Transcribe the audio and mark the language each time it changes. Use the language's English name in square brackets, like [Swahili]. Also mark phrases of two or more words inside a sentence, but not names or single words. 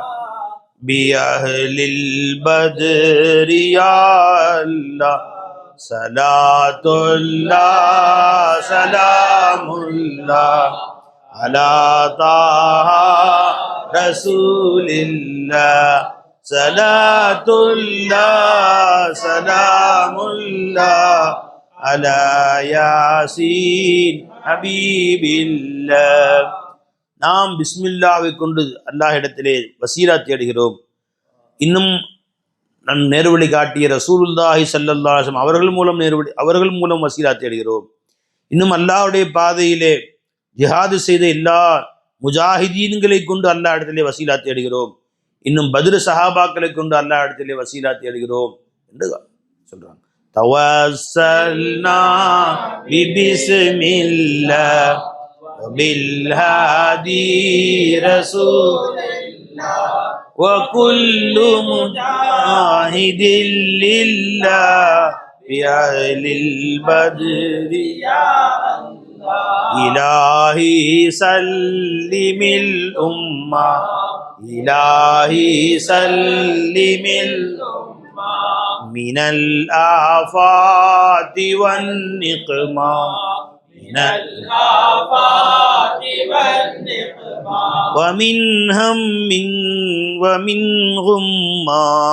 [Arabic] بأهل البدر يا الله صلاة الله سلام الله على طه رسول الله. صلاة الله سلام الله على يس حبيب الله. [Tamil] நாம் பிஸ்மில்லாவை கொண்டு அல்லாஹ் இடத்திலே வசீலா தேடுகிறோம். இன்னும் நம் நேர்வழி காட்டிய [Arabic] رسول الله صلى الله عليه وسلم [Tamil] அவர்கள் மூலம் வசீலா தேடுகிறோம். இன்னும் அல்லாஹ்வுடைய பாதையிலே ஜிஹாது செய்த எல்லா முஜாஹிதீன்களை கொண்டு அல்லாஹ் இடத்திலே வசீலா தேடுகிறோம். இன்னும் பத்ர் சஹாபாக்களை கொண்டு அல்லாஹ் இடத்திலே வசீலா தேடுகிறோம் என்று சொல்றாங்க. [Arabic] توسلنا ببسم الله وبالهادي رسول الله وكل مجاهد لله بأهل البدر يا الله إلهي سلم الأمة إلهي سلم الأمة من الآفات والنقمة من الآفات والنقمة ومن هم ومن غمّة